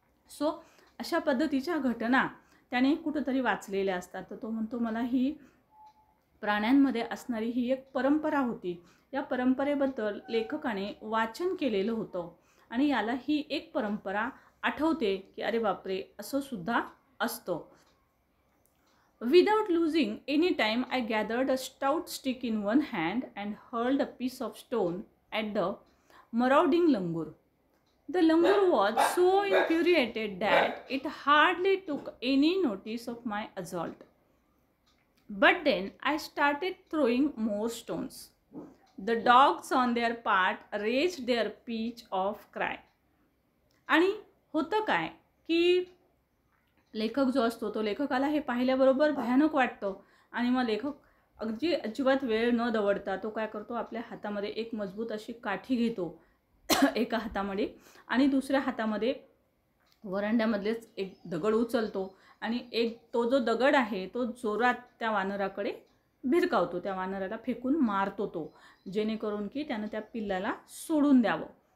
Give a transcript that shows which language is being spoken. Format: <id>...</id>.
<mr>So अशा पद्धतीच्या घटना त्याने कुठंतरी वाचलेल्या असतात. तर तो म्हणतो मला ही प्राण्यांमध्ये असणारी ही एक परंपरा होती. या परंपरेबद्दल लेखकाने वाचन केलेलं होतं आणि याला ही एक परंपरा आठवते की अरे बापरे, असं सुद्धा असतं.</mr> <en>Without losing any time, I gathered a stout stick in one hand and hurled a piece of stone at the marauding langur. The langur was so infuriated that it hardly took any notice of my assault. But then I started throwing more stones. The dogs on their part raised their pitch of cry.</en> <mr>आणि होतं काय की लेखक जो असतो तो लेखकाला हे पाहिल्याबरोबर भयानक वाटतं आणि मग लेखक अजिबात वेळ न दवडता तो काय करतो, आपल्या हातामध्ये एक मजबूत अशी काठी घेतो एका हातामध्ये आणि दुसऱ्या हातामध्ये वरांड्यामधलेच एक दगड उचलतो आणि तो जो दगड आहे तो जोरात त्या वानराकडे भिरकावतो, त्या वानराला फेकून मारतो तो, जेणेकरून की त्यानं त्या पिल्लाला सोडून द्यावं.</mr>